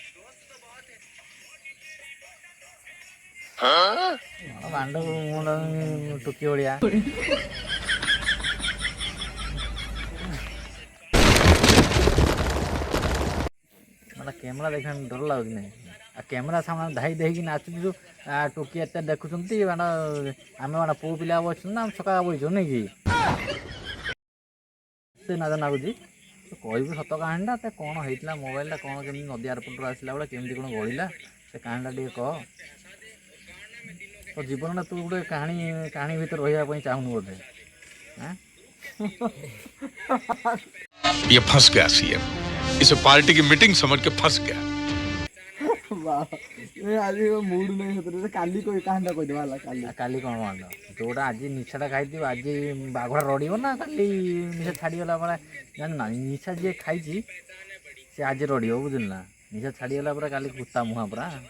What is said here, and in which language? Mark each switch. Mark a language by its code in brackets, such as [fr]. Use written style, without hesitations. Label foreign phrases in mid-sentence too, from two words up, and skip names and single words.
[or] ବାଣ୍ଡ ଟୋକି ଭଳିଆ ମାନେ କ୍ୟାମେରା ଦେଖିବା ଡର ଲାଗୁଛି ନାହିଁ ଆଉ କ୍ୟାମେରା ସାମ୍ନାରେ ଧାଇ ଦେଇକି ନାଚୁଛୁ ଟୋକି ଏତେ ଦେଖୁଛନ୍ତି ମାନେ ଆମେ ମାନେ ପୁଅ ପିଲା ବସିଛୁ ନା ଆମେ ଛକା ବସିଛୁ ନାଇଁ କି ସେ ନାଚ ନାଗୁଛି କହିବୁ ସତ କାହାଣୀଟା ସେ କ'ଣ ହେଇଥିଲା ମୋବାଇଲଟା କ'ଣ କେମିତି ନଦୀ ଆରପଟରୁ ଆସିଲା ବେଳେ କେମିତି କ'ଣ ଗଳିଲା ସେ କାହାଣୀଟା ଟିକେ କହ ତୋ ଜୀବନଟା ତୁ ଗୋଟେ କାହାଣୀ ଭିତରେ ରହିବା ପାଇଁ ଚାହୁଁନୁ ବୋଧେ [hi] ये फंस गया सीएम इसे पार्टी की मीटिंग समझ के फंस गया [or] ଆଜି ମୁଡ୍ ନାହିଁ ସେଥିରେ କାଲି କାହାଣୀଟା କହିଦେବା ହେଲା କାଲି କ'ଣ ମାଣ୍ଡ ଯେଉଁଟା ଆଜି ନିଶାଟା ଖାଇଥିବ ଆଜି ବାଘଟା ରଡ଼ିବ ନା କାଲି ନିଶା ଛାଡ଼ିଗଲା ପରେ ଜାଣିଛୁ ନା ନିଶା ଯିଏ ଖାଇଛି ସେ ଆଜି ରଡ଼ିବ ବୁଝିଲୁ ନା ନିଶା ଛାଡ଼ିଗଲା ପରେ କାଲି କୁତା ମୁହାଁ ପୁରା